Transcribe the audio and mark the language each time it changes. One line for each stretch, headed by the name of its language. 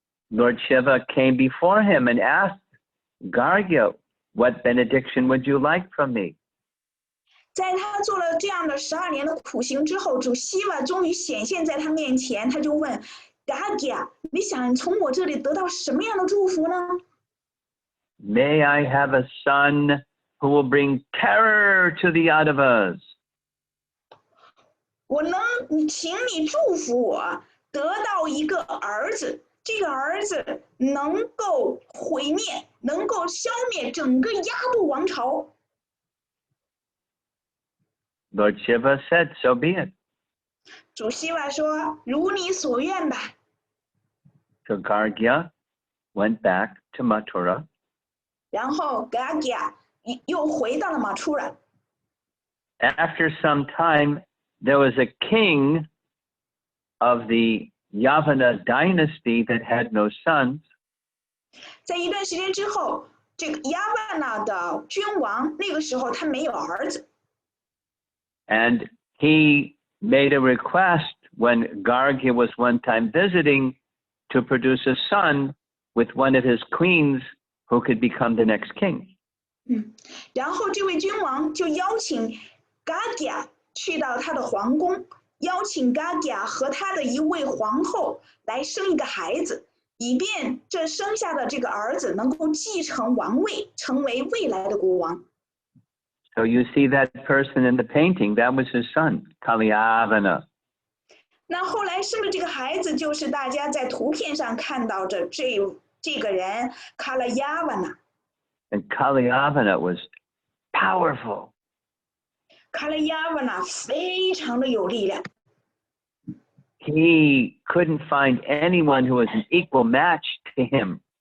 English: Lord Shiva came before him and asked Gargya, "What benediction would you like from me?"
Chinese: 在他做了这样的12年的苦行之后，主希瓦终于显现在他面前，他就问 Gagya， 你想从我这里得到什么样的祝福呢？
English: May I have a son who will bring terror to the Yadavas?
Chinese: 我能请你祝福我得到一个儿子，这个儿子能够毁灭，能够消灭整个亚度王朝。
English: Lord Shiva said, "So be it."
Chinese: 主希瓦说：“如你所愿吧。”
English: So Gargya went back to Mathura.
Chinese: 然后 Gagya 又回到了马出尔。
English: After some time, there was a king of the Yavana dynasty that had no sons.
Chinese: 在一段时间之后，这个亚万纳的君王那个时候他没有儿子。
English: And he made a request when Gargya was one time visiting to produce a son with one of his queens who could become the next king.
Chinese: 然后这位君王就邀请 Gagya 去到他的皇宫，邀请 Gagya 和他的一位皇后来生一个孩子，以便这生下的这个儿子能够继承王位，成为未来的国王。
English: So you see that person in the painting, that was his son, Kalyavana.
Chinese: 那后来生的这个孩子，就是大家在图片上看到的这个人卡拉亚瓦纳。
English: And Kalyavana was powerful.
Chinese: 卡拉亚瓦纳非常的有力量。
English: He couldn't find anyone who was an equal match to him.